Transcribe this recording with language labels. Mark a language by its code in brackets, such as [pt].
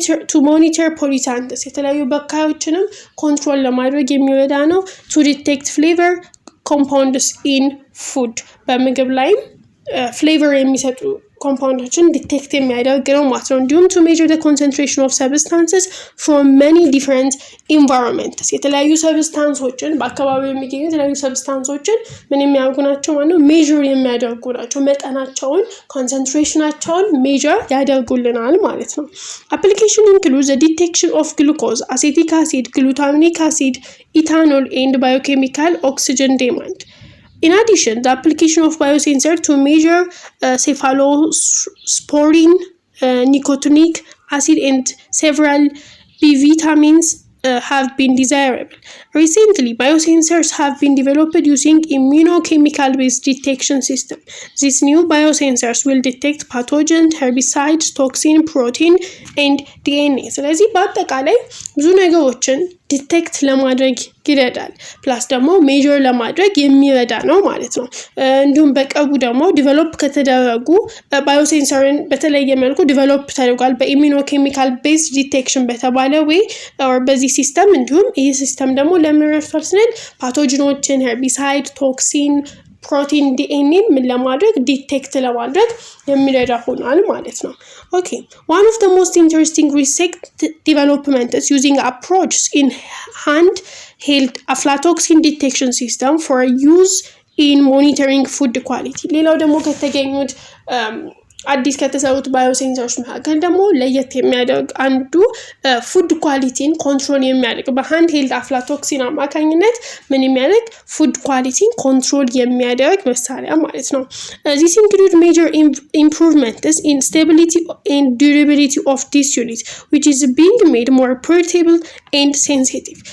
[en] to monitor pollutants [am] የተለያዩ በካዮችንም ኮንትሮል ለማድረግ የሚረዳ ነው። [en] to detect flavor compounds in food [am] በምግብ ላይም ፍሌቨር የሚሰጡ ኮምፓውንዶችን ዲቴክት የሚያደርግ ነው ማለት ነው። እንዲሁም [en] to measure the concentration of substances from many different environments [am] የተለያዩ ሰብስታንሶችን በአካባቢው የሚገኙ የተለያዩ ሰብስታንሶችን ምን የሚያደርጉ ናቸው ማለት ነው? ሜዥር የሚያደርጉ ናቸው። መጠናቸውን ኮንሰንትሬሽናቸውን ሜዥር ያደርጉልናል ማለት ነው። [en] application includes the detection of glucose, acetic acid, glutamic acid, ethanol and biochemical oxygen demand. In addition, the application of biosensor to measure cephalosporin, nicotinic acid and several B vitamins have been desirable. Recently, biosensors have been developed using immunochemical-based detection system. These new biosensors will detect pathogens, herbicides, toxin, protein, and DNA. [am] ስለዚህ በአጠቃላይ ብዙ ነገሮችን ዲቴክት ለማድረግ ይረዳል። ፕላስ ደግሞ ሜዥር ለማድረግ የሚረዳ ነው ማለት ነው። እንዲሁም በቅርቡ ደግሞ ዲቨሎፕ ከተደረጉ ባዮሴንሰርን በተለየ መልኩ ዲቨሎፕ ተደርጓል በኢሚኖኬሚካል ቤዝ ዲቴክሽን በተባለ ወይ በዚህ ሲስተም። እንዲሁም ይህ ሲስተም ደግሞ ለምን ረድቷል ስንል ፓቶጂኖችን፣ ሄርቢሳይድ፣ ቶክሲን፣ ፕሮቲን ዲኤንኤ ምን ለማድረግ ዲቴክት ለማድረግ የሚረዳ ሆኗል ማለት ነው። [en] Okay, one of the most interesting recent developments using approaches in handheld aflatoxin detection system for use in monitoring food quality. [am] ሌላው ደግሞ ከተገኙት አዲስ ከተሰሩት ባዮሴንሰሮች መካከል ደግሞ ለየት የሚያደርግ አንዱ ፉድ ኳሊቲን ኮንትሮል የሚያደርግ በሃንድ ሄልድ አፍላቶክሲን አማካኝነት ምን የሚያደርግ ፉድ ኳሊቲን ኮንትሮል የሚያደርግ መሳሪያ ማለት ነው። [en] This include major improvements in stability and durability of this unit, which is being made more portable and sensitive.